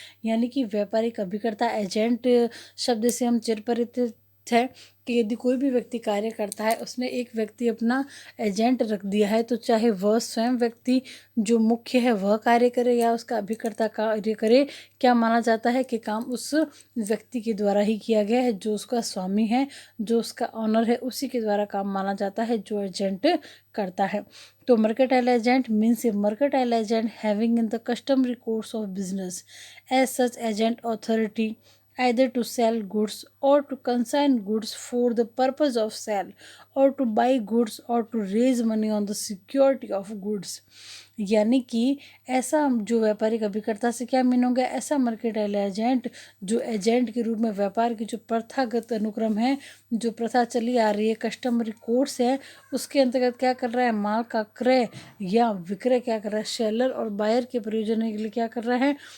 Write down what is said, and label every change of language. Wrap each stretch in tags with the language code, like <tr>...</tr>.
<hi>यानी कि व्यापारिक अभिकर्ता। एजेंट शब्द से हम चिरपरिचित है कि यदि कोई भी व्यक्ति कार्य करता है, उसने एक व्यक्ति अपना एजेंट रख दिया है, तो चाहे वह स्वयं व्यक्ति जो मुख्य है वह कार्य करे या उसका अभिकर्ता कार्य करे, क्या माना जाता है कि काम उस व्यक्ति के द्वारा ही किया गया है। जो उसका स्वामी है, जो उसका ऑनर है, उसी के द्वारा काम माना जाता है जो एजेंट करता है।</hi> <en>तो mercantile agent means a mercantile agent having in the customary course of business as such agent authority either to sell goods or to consign goods for the purpose of sale or to buy goods or to raise money on the security of goods।</en> <hi>यानी कि ऐसा जो व्यापारिक अभिकर्ता से क्या mean हो गया? ऐसा मर्केटाइल एजेंट जो एजेंट के रूप में व्यापार की जो प्रथागत अनुक्रम है, जो प्रथा चली आ रही है, कस्टमरी कोर्स है, उसके अंतर्गत क्या कर रहा है? माल का क्रय या विक्रय क्या कर रहा है? सेलर और बायर के प्रयोजन के लिए क्या कर रहा है?</hi>